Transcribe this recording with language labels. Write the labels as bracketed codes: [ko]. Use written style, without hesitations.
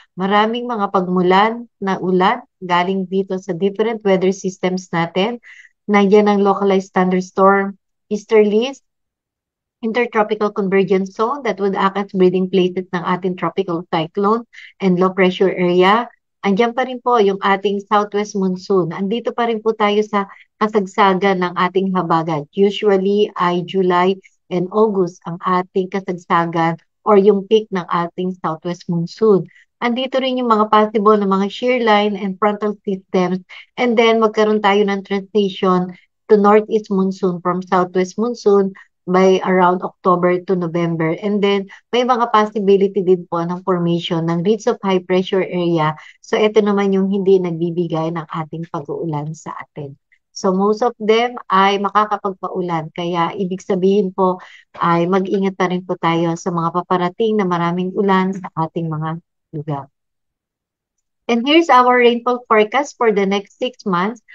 [tl] Maraming mga pagmulan na ulan galing dito sa different weather systems natin. [en] Nandiyan ang localized thunderstorm, easterlies, intertropical convergence zone that would act as breeding places [tl] ng ating [en] tropical cyclone and low pressure area. [tl] Andiyan pa rin po yung ating southwest monsoon. Andito pa rin po tayo sa kasagsagan ng ating habagat. Usually ay [en] July and August [tl] ang ating kasagsagan or yung peak ng ating southwest monsoon. andito rin yung mga possible na mga shear line and frontal systems. And then magkaroon tayo ng [en] transition to northeast monsoon from southwest monsoon [tl] by around October to November. And then may mga possibility din po ng formation ng [en] ridge of high pressure area. [tl] So ito naman yung hindi nagbibigay ng ating pag-uulan sa atin. So most of them ay makakapagpaulan. Kaya ibig sabihin po ay mag-ingat pa rin po tayo sa mga paparating na maraming ulan sa ating mga lugar. [en] And here's our rainfall forecast for the next 6 months.